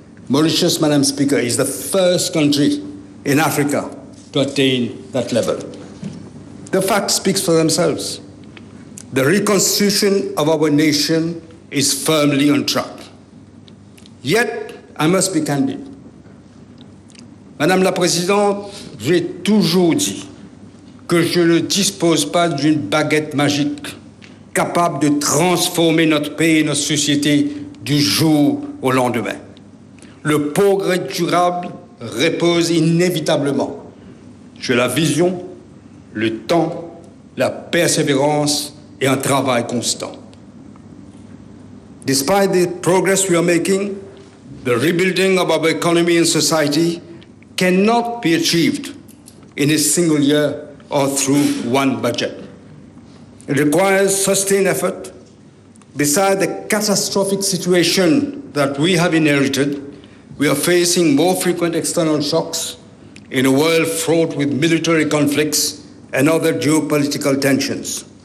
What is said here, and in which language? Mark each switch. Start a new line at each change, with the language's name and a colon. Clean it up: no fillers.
English: Mauritius, Madam Speaker, is the first country in Africa to attain that level. The fact speaks for themselves. The reconstitution of our nation is firmly on track. Yet, I must be candid.
French: Madame la Présidente, j'ai toujours dit que je ne dispose pas d'une baguette magique capable de transformer notre pays et notre société du jour au lendemain. Le progrès durable repose inévitablement sur la vision, le temps, la persévérance et un travail constant.
English: Despite the progress we are making, the rebuilding of our economy and society cannot be achieved in a single year or through one budget. It requires sustained effort. Beside the catastrophic situation that we have inherited, we are facing more frequent external shocks in a world fraught with military conflicts and other geopolitical tensions.